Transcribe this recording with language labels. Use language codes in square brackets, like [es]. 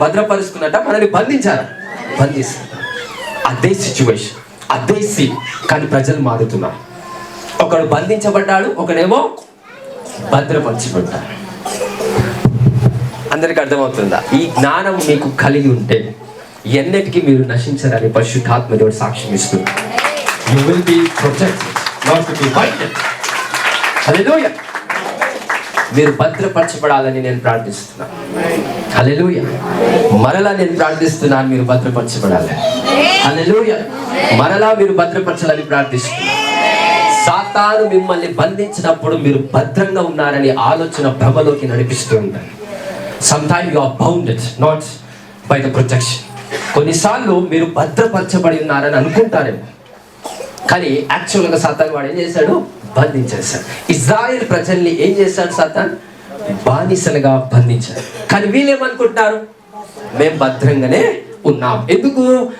[te] భద్రపరుస్తున్నట్ట, మనల్ని బంధించారా? బంధిస్తున్నారు. అదే సిచ్యువేషన్, అదే సీన్. కానీ ప్రజలు మారుతున్నారు. ఒకడు బంధించబడ్డాడు, ఒకడేమో భద్రపరచబడ్డాడు. అందరికి అర్థమవుతుందా? ఈ జ్ఞానం మీకు కలిగి ఉంటే ఎన్నటికీ మీరు నశించరని పరిశుద్ధాత్మ దేవుడు సాక్ష్యం ఇస్తుంది. [en] You will be protected, not to be binded. [te] హల్లెలూయా. మీరు భద్రపరచబడాలని నేను ప్రార్థిస్తున్నాను. హల్లెలూయా. మరలా నేను ప్రార్థిస్తున్నాను, మీరు భద్రపరచబడాలి. హల్లెలూయా. మరలా మీరు భద్రపరచాలని ప్రార్థిస్తున్నాను. సాతాను మిమ్మల్ని బంధించినప్పుడు మీరు భద్రంగా ఉన్నారని ఆలోచన భ్రమలోకి నడిపిస్తూ ఉంటారు. [en] Sometimes you are bounded, not by the protection. [te] కొన్నిసార్లు మీరు భద్రపరచబడి ఉన్నారని అనుకుంటారేమో, కానీ యాక్చువల్గా సాతాను వాడు ఏం చేశాడు? బంధించేశాడు. ఇజ్రాయెల్ ప్రజల్ని ఏం చేశాడు సాతాను? బానిసలుగా బంధించాడు. కానీ వీళ్ళేమనుకుంటున్నారు? మేము భద్రంగానే ఉన్నాం. ఎందుకు?